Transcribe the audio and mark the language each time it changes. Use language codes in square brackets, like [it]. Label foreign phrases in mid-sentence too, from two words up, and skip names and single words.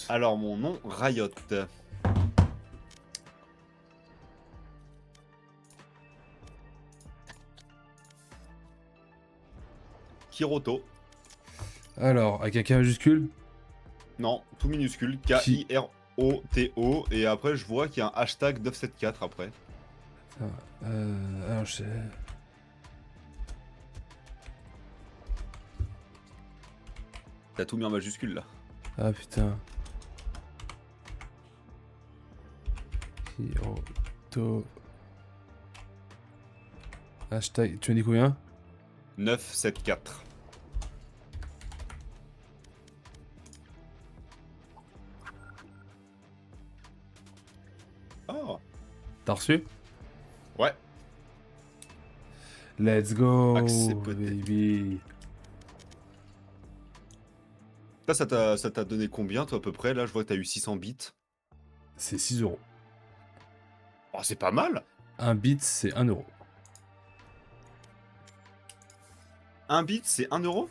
[fr] Alors mon nom, Riot. Kiroto. Alors, avec un K majuscule. Non, tout minuscule. K-I-R-O-T-O. Et après, je vois qu'il y a un hashtag 974 après. Alors, je sais. T'as tout mis en majuscule là. Ah putain. Kiroto. Hashtag. Tu m'as dit combien? 974. Oh. T'as reçu? Ouais. [en] Let's go, [fr] Accepté. [en] baby. [fr] Là, ça t'a donné combien, toi, à peu près? Là, je vois que t'as eu 600 bits. C'est 6 €. Oh, c'est pas mal. Un bit, c'est 1 €. Un bit, c'est 1 euro?